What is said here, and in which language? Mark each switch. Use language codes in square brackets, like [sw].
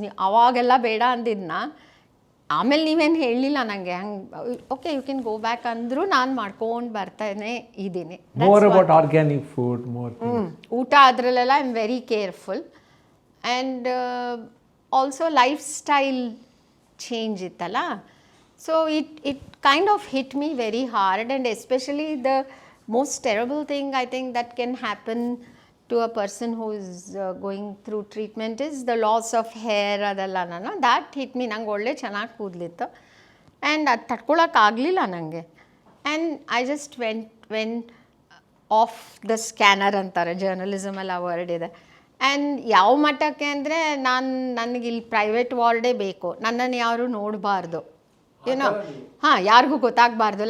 [kn] ನೀವು ಅವಾಗೆಲ್ಲ ಬೇಡ ಅಂದಿದ್ನ, ಆಮೇಲೆ ನೀವೇನು ಹೇಳಲಿಲ್ಲ ನನಗೆ, ಹಂಗೆ [en] okay you can go back [kn] ಅಂದರೂ ನಾನು ಮಾಡ್ಕೊಂಡು ಬರ್ತಾನೆ ಇದ್ದೀನಿ. [en] more about organic food, [kn] ಊಟ ಅದರಲ್ಲೆಲ್ಲ [en] I am very careful. And also lifestyle change ಇತ್ತಲ್ಲ, so it kind of hit me very hard. And especially the most terrible thing I think that can happen to a person who is going through treatment is the loss of hair. ಅದೆಲ್ಲ that hit me. [kn] ನಂಗೆ ಒಳ್ಳೆ ಚೆನ್ನಾಗಿ ಕೂದಲಿತ್ತು and ಅದು ತಡ್ಕೊಳಕ್ಕಾಗಲಿಲ್ಲ ನನಗೆ. [en] and I just went off the scanner [kn] ಅಂತಾರೆ, ಜರ್ನಲಿಸಮಲ್ಲಿ ಆ word ಇದೆ. And ಯಾವ ಮಟ್ಟಕ್ಕೆ ಅಂದರೆ, ನನಗೆ ಇಲ್ಲಿ ಪ್ರೈವೇಟ್ ವಾರ್ಡೇ ಬೇಕು, ನನ್ನನ್ನು ಯಾರು ನೋಡಬಾರ್ದು, ಏನೋ ಯಾರಿಗೂ ಗೊತ್ತಾಗಬಾರ್ದು.